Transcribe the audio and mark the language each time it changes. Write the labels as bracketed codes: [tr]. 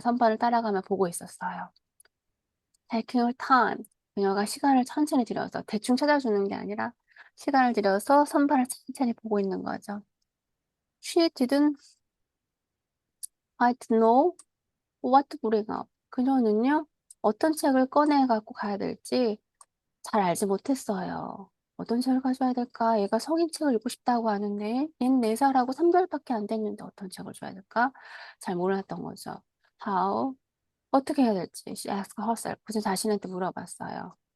[ko] 선반을 따라가며 보고 있었어요. [en] Taking her time. [ko] 그녀가 시간을 천천히 들여서 대충 찾아주는 게 아니라 시간을 들여서 선반을 천천히 보고 있는 거죠. [en] She didn't quite know what to bring up. [ko] 그녀는요, 어떤 책을 꺼내 갖고 가야 될지 잘 알지 못했어요. 어떤 책을 가져야 될까? 얘가 성인책을 읽고 싶다고 하는데 얘는 4살하고 3개월밖에 안 됐는데 어떤 책을 줘야 될까? 잘 몰랐던 거죠. [en] How? [ko] 어떻게 해야 될지 [en] she asked herself. [ko] 그저 자신한테 물어봤어요.